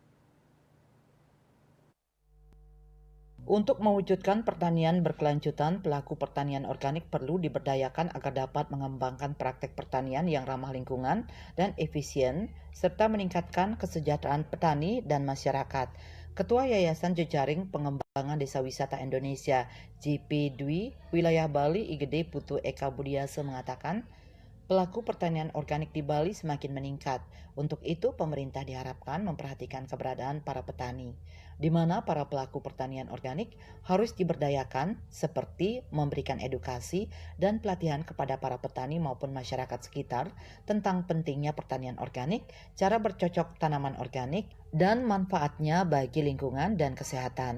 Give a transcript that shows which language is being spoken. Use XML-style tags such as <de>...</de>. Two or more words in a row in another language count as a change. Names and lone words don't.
<id>Untuk mewujudkan pertanian berkelanjutan, pelaku pertanian organik perlu diberdayakan agar dapat mengembangkan praktek pertanian yang ramah lingkungan dan efisien, serta meningkatkan kesejahteraan petani dan masyarakat. Ketua Yayasan Jejaring Pengembangan Desa Wisata Indonesia JP Dwi Wilayah Bali IGD Putu Eka Budiase mengatakan, pelaku pertanian organik di Bali semakin meningkat. Untuk itu, pemerintah diharapkan memperhatikan keberadaan para petani, di mana para pelaku pertanian organik harus diberdayakan seperti memberikan edukasi dan pelatihan kepada para petani maupun masyarakat sekitar tentang pentingnya pertanian organik, cara bercocok tanaman organik, dan manfaatnya bagi lingkungan dan kesehatan.</id>